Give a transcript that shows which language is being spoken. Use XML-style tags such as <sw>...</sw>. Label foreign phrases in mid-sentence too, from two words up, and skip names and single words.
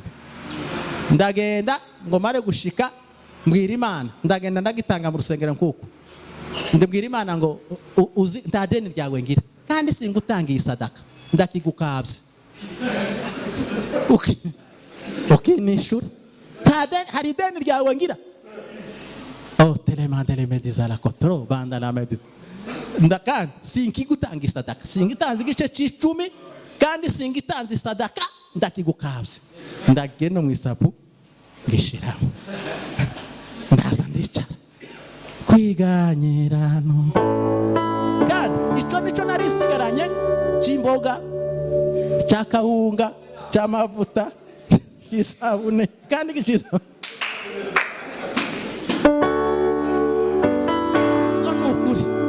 <rn>Ndagenda ngo mare gushika, mbwira Imana, ndagenda ndagitanga mu rusengero nkuko ndibwira Imana ngo uzi nta deni ryawe ngira, kandi singutangiye sadaka, ndakigukabye ukinishura, hari deni ryawe ngira. Telemandele mediza la kotro banda la mediza, ndakandi sinkigutangiye sadaka, singitanze igice cy'icumi, kandi singitanze sadaka, ndakigukabye. Ndagenda mu isapu ngishiramo, ndaza ndicara. Kwiganyira no, kandi icyo nari sigaranye cy'imboga, cy'akawunga, cy'amavuta, cy'isabune, kandi gicisa n'ukuri.</rn>